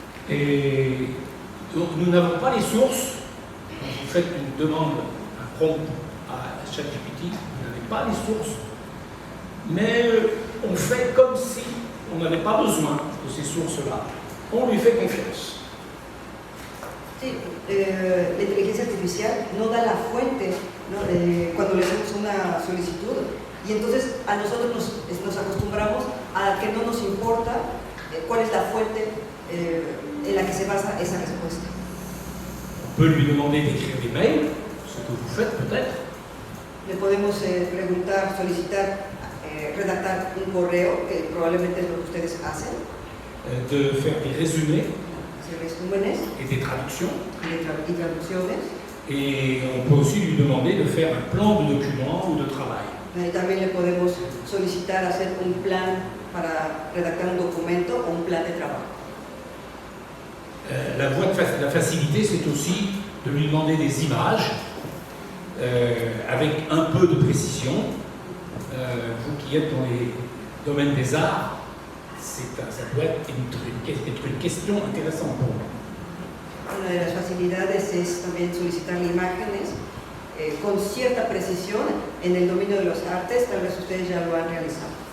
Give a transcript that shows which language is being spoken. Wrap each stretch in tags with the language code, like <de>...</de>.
<fr>Et donc nous n'avons pas les sources. Quand vous faites une demande, un prompt à ChatGPT, vous n'avez pas les sources. Mais on fait comme si on n'avait pas besoin de ces sources-là. On lui fait confiance.</fr> <es>Sí, la inteligencia artificial no da la fuente, ¿no? Cuando le hacemos una solicitud y entonces a nosotros nos acostumbramos a que no nos importa cuál es la fuente en la que se basa esa respuesta.</es> <fr>On peut lui demander d'écrire des mails, ce que vous faites peut-être.</fr> <es>Le podemos preguntar, solicitar, redactar un correo, que probablemente es lo que ustedes hacen.</es> <fr>De faire des résumés</fr> <es>Resúmenes</es> <fr>et des traductions.</fr> <es>y traducciones.</es> <fr>Et on peut aussi lui demander de faire un plan de document ou de travail.</fr> <es>También le podemos solicitar hacer un plan para redactar un documento o un plan de trabajo.</es> <fr>La voie de la facilité, c'est aussi de lui demander des images avec un peu de précision. Vous qui êtes dans les domaines des arts, ça doit être une question intéressante pour vous.</fr> <es>Una de las facilidades es también solicitar imágenes con cierta precisión en el dominio de los artes, tal vez ustedes ya lo han realizado.</es>